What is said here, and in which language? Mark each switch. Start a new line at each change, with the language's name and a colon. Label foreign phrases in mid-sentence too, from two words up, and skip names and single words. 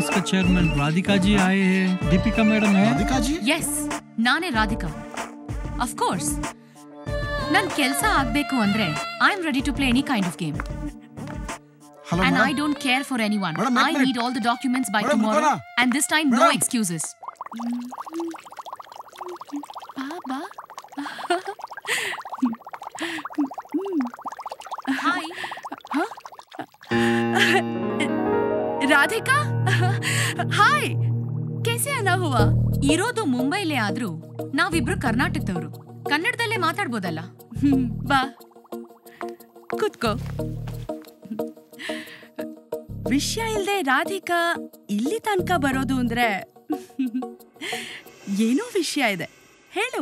Hindi: चेयरमैन राधिका जी आए हैं। दीपिका मैडम है? राधिका जी?
Kannada: Yes, ನಾನೇ ರಾಧಿಕಾ.
English: Of course.
Kannada: ನನ್ ಕೆಲಸ ಆಗ್ಬೇಕು ಅಂದ್ರೆ
English: I am ready to play any kind of game. Hello, and madam. I don't care for anyone. Madam, I need all the documents by madam, tomorrow. madam. And this time, madam. no excuses. Baba. Hi.
Hindi: ರಾಧಿಕಾ ಹಾಯ್ कैसे आना हुआ?
Kannada: ಇರೋದು ಮುಂಬೈಲೇ ಆದ್ರೂ ನಾವಿಬ್ರು ಕರ್ನಾಟಕದವರು. ಕನ್ನಡದಲ್ಲೇ ಮಾತಾಡ್ಬೋದಲ್ಲ? ಬಾ ಕೂತ್ಕೋ. ವಿಷಯ ಇಲ್ದೆ ರಾಧಿಕಾ ಇಲ್ಲಿ ತನಕ ಬರೋದು ಅಂದ್ರೆ ಏನೋ ವಿಷಯ ಇದೆ, ಹೇಳು.